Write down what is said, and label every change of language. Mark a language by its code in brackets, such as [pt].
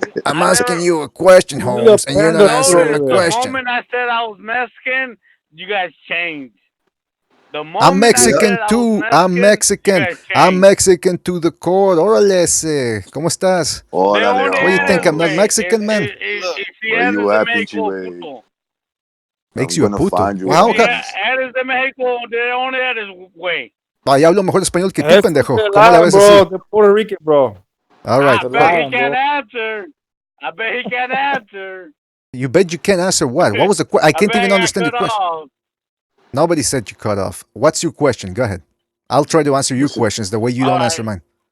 [en] I'm asking you a question, Holmes, and you're not answering the question. The moment I said I was Mexican, you guys changed. The moment I'm Mexican too. I'm Mexican. I'm Mexican to the core. [es] Órale, ¿cómo estás? [en] What do you think? I'm not Mexican, man? Where you at, [es] pinche güey? [en] Makes you a puto. Wow, [es] Eres de México, ¿de dónde eres, güey? Ay, hablo mejor español que tú, pendejo. ¿Cómo la ves [en] bro? [es] así? [en] They're Puerto Rican, bro. All right. I bet he can't answer. I bet he can't answer. You bet you can't answer what? What was the question? I can't even understand the question. Nobody said you cut off. What's your question? Go ahead. I'll try to answer your questions the way you don't answer mine.